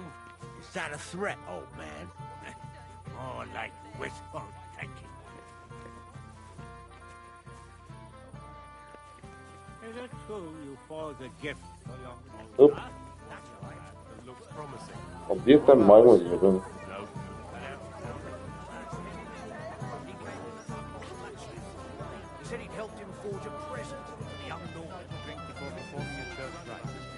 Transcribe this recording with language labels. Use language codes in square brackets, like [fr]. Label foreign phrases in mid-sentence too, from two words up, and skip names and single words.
[en] Is that a threat, old man? More like wishful thinking. Is it true you forged a gift for your Oop. [hr] A gdje je taj majmun jedan? [en] He said he'd helped him forge a present for the young daughter to drink before performing a church rite.